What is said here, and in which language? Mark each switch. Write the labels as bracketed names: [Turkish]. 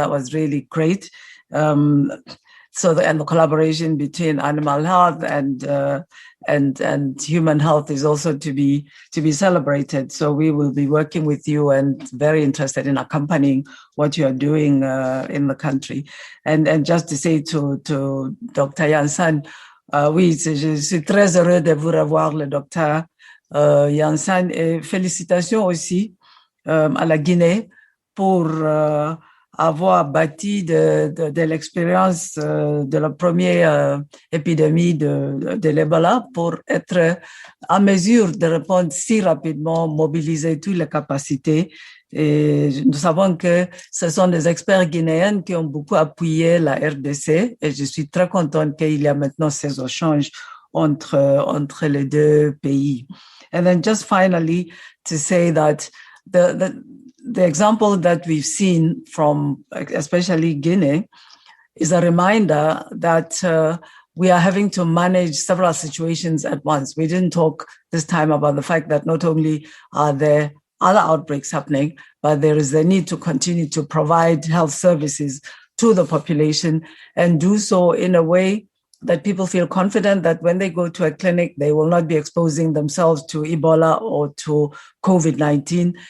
[English] That was really great. And the collaboration between animal health and human health is also to be celebrated. So we will be working with you and very interested in accompanying what you are doing in the country. And just to say to Dr. [French] Yansan, oui, je suis très heureux de vous revoir, le docteur Yansan, et félicitations aussi à la Guinée pour avoir bâti de l'expérience de la première épidémie de l'Ebola pour être en mesure de répondre si rapidement, mobiliser toutes les capacités. Et nous savons que ce sont des experts guinéens qui ont beaucoup appuyé la RDC et je suis très contente qu'il y a maintenant ces échanges entre les deux pays. [English] And then just finally to say that the example that we've seen from especially Guinea is a reminder that we are having to manage several situations at once. We didn't talk this time about the fact that not only are there other outbreaks happening, but there is a need to continue to provide health services to the population and do so in a way that people feel confident that when they go to a clinic, they will not be exposing themselves to Ebola or to COVID-19.